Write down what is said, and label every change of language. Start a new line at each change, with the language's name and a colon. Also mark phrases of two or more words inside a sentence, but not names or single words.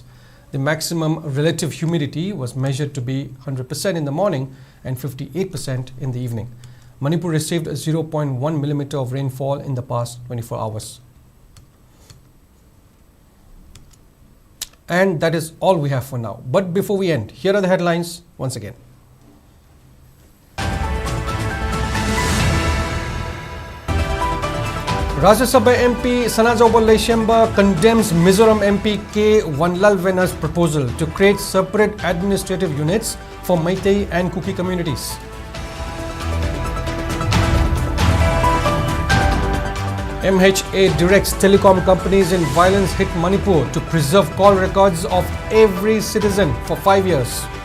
English: The maximum relative humidity was measured to be 100% in the morning and 58% in the evening. Manipur received 0.1 millimeter of rainfall in the past 24 hours. And that is all we have for now. But before we end, here are the headlines once again. Rajya Sabha MP Sanajobal Leishemba condemns Mizoram MP K. Vanlalvena's proposal to create separate administrative units for Meitei and Kuki communities. MHA directs telecom companies in violence-hit Manipur to preserve call records of every citizen for 5 years.